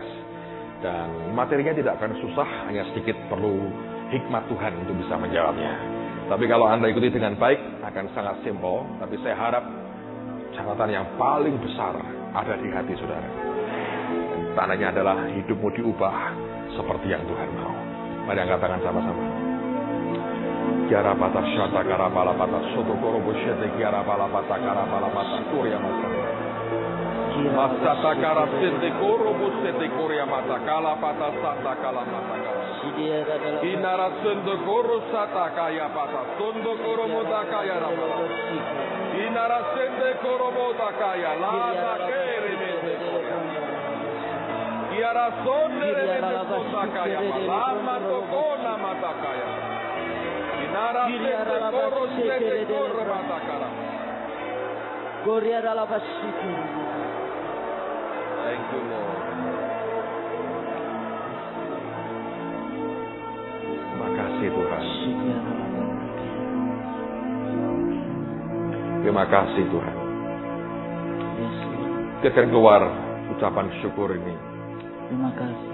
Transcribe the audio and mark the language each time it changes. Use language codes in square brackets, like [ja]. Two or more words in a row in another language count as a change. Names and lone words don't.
[id] Dan materinya tidak akan susah, hanya sedikit perlu hikmat Tuhan untuk bisa menjawabnya. Tapi kalau Anda ikuti dengan baik, akan sangat simpel. Tapi saya harap catatan yang paling besar ada di hati saudara. Tandanya adalah hidupmu diubah seperti yang Tuhan mau. Mari angkat tangan sama-sama. Kiara patah syata kara pala patah soto korobo syete kiara pala patah kara pala patah kurya mata. Masata kara sete korobo sete kurya mata kala patah sata kala mata kala. Inara sende koro sata kaya patah sondo korobo takaya rapala. Inara sende korobo takaya lana kere mete kurya. Kiara sonde mete takaya lama tokona mata kaya. [en] Thank you, Lord. [id] Makasih Tuhan. Terima kasih Tuhan. Kita keluar ucapan syukur ini. Terima kasih.